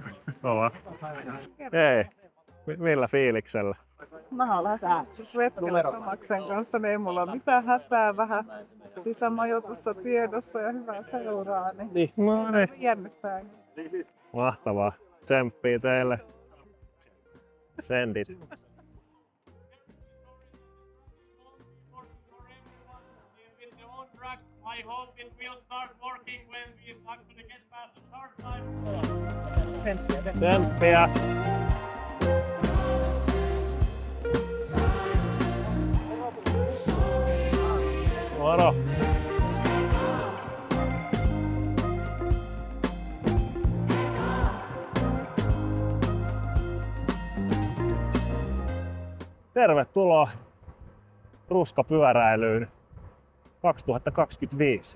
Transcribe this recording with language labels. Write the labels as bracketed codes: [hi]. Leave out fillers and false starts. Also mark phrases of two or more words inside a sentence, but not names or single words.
[fi] Hei, millä fiiliksellä? Mä olen Svetlana kanssa, niin ei mulla ole mitään hätää, vähän sisämajoitusta tiedossa ja hyvää seuraa, niin jännittää. Mahtavaa. Tsemppii teille. Sendit. [en] I hope it will start working when we actually get past the start line. [fi] Tsemppiä. Moro. Tervetuloa ruskapyöräilyyn 2025.